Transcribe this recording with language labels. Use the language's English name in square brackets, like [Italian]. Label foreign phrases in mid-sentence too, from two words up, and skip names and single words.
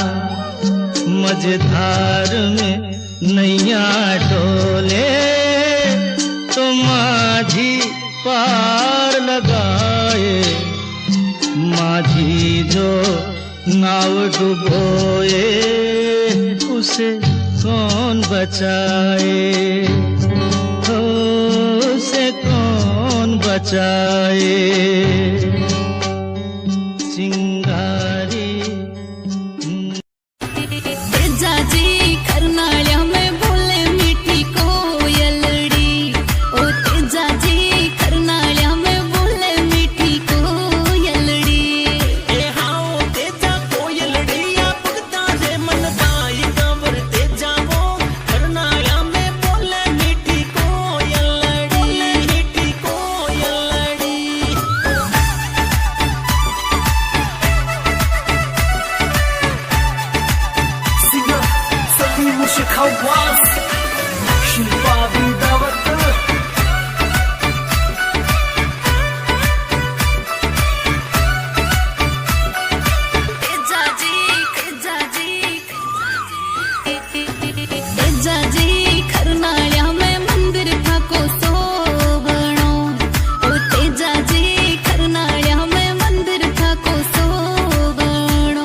[Hindi] मझधार में नैया डोले तो माझी पार लगाए, माझी जो नाव डुबोए उसे कौन बचाए, उसे कौन बचाए। चिंगारी [Marwari] तेजाजी करनाळ्या में बोले मीठी कोयलड़ी, ओ तेजाजी करनाळ्या में बोले मीठी कोयलड़ी। ए हाओ तेजा कोयलड़ी या भगता रे मन दाई गावर तेजा वो करनाळ्या में बोले मीठी कोयलड़ी, मीठी कोयलड़ी। مشك هواس شلبابي داوت तेजाजी करनाळ्या में मंदिर था को सोवणो, ओ तेजाजी करनाळ्या में मंदिर था को सोवणो।